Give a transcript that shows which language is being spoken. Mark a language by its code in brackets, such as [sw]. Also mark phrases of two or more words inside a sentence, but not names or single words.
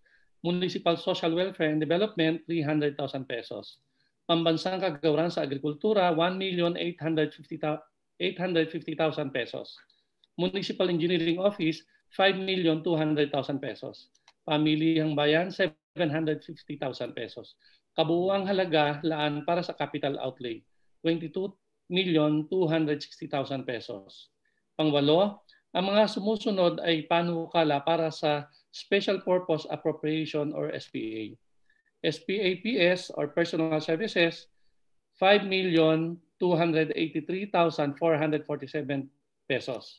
[tl] Municipal Social Welfare and Development, 300,000 pesos. Pambansang Kagawaran sa Agrikultura, 1,850,000 pesos. Municipal Engineering Office, 5,200,000 pesos. Pamilihang Bayan, 750,000 pesos. Kabuuang halaga laan para sa capital outlay, 22,260,000 pesos. Pangwalo, ang mga sumusunod ay panukala para sa Special Purpose Appropriation or SPA. SPAPS or Personal Services, 5,283,447 pesos.